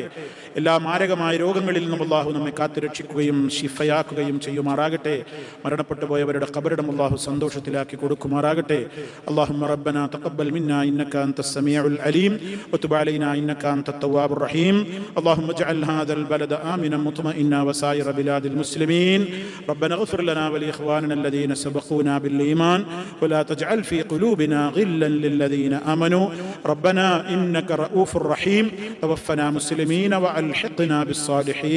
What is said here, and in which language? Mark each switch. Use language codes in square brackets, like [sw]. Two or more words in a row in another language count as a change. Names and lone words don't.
[ml] എല്ലാ മാരകമായ രോഗങ്ങളിൽ നിന്നും അല്ലാഹു നമ്മെ കാത്തുരക്ഷിക്കുകയും ശിഫയാക്കുകയും ചെയ്യുമാറാകട്ടെ. മരണപ്പെട്ടു പോയവരുടെ ഖബറിടം അല്ലാഹു സന്തോഷത്തിലാക്കി കൊടുക്കുമാറാകട്ടെ. [ar] اللهم ربنا تقبل منا إنك أنت السميع العليم وتب علينا إنك أنت التواب الرحيم. അല്ലാഹുമ്മ اجعل هذا البلد آمنا مطمئنا وسائر بلاد المسلمين. ربنا اغفر لنا ولإخواننا الذين سبقونا بالإيمان ولا تجعل في قلوبنا غلا للذين آمنوا ربنا إنك رؤوف رحيم. توفنا مسلمين وألحقنا بالصالحين.